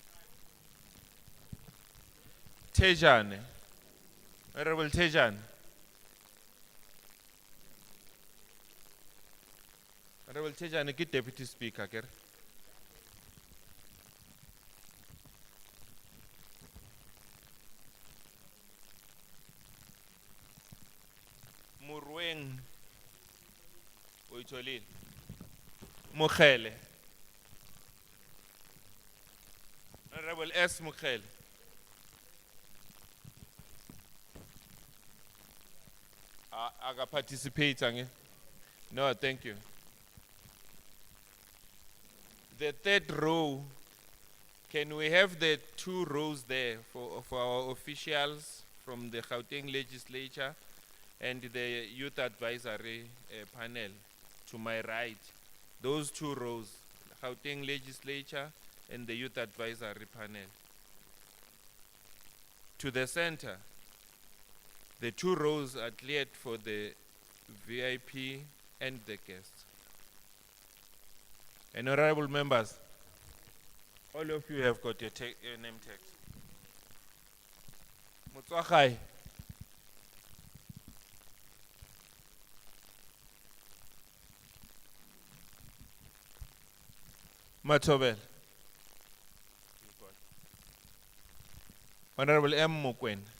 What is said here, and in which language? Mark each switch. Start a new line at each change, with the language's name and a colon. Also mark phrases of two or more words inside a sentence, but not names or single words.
English: Tejane. Honorable Tejane. Honorable Tejani,
Southern Sotho: ke
English: Deputy Speaker,
Southern Sotho: ke re? Morweng, o itholile? Mokhele. Honorable S. Mokhele. Aga participate, ange?
English: No, thank you. The third row, can we have the 2 rows there for our officials from the Gauteng legislature and the youth advisory panel to my right? Those 2 rows, the Gauteng legislature and the youth advisory panel. To the center, the 2 rows are cleared for the VIP and the guests. And honorable members, all of you have got your name tags. Motswagai. Matobel. Honorable M. Mokwen.